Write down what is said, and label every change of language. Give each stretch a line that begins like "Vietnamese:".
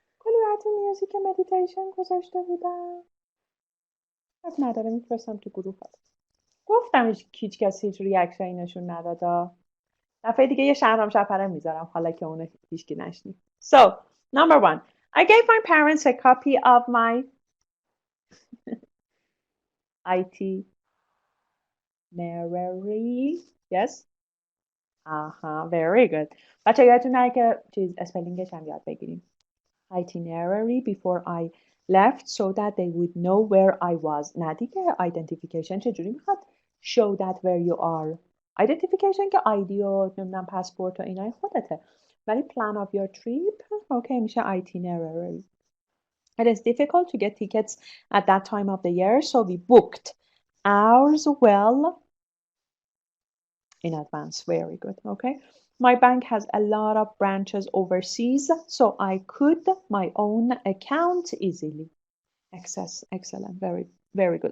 Persian: کلی براتون میوزیک مدیتیشن گذاشته بودم. از نداره میفرستم تو گروه. گفتم هیچ کسی هیچ ریاکشنی نشون ندادا. دفعه دیگه یه شهرام شپره میذارم حالا که اونو هیچکی نشنید.
English: So, number one. I gave my parents a copy of my itinerary. Yes? Very good.
Persian: بچه یادتون نره که چیز اسپلینگش هم یاد بگیریم.
English: Itinerary before I left so that they would know where I was.
Persian: نه دیگه
English: identification
Persian: چجوری میخواد
English: show that where you are.
Persian: Identification که ID و نمیدونم پاسپورت و اینای خودته.
English: ولی plan of your trip okay میشه itinerary. It is difficult to get tickets at that time of the year so we booked ours well in advance. Very good. Okay. My bank has a lot of branches overseas, so I could my own account easily access. Excellent. Very, very good.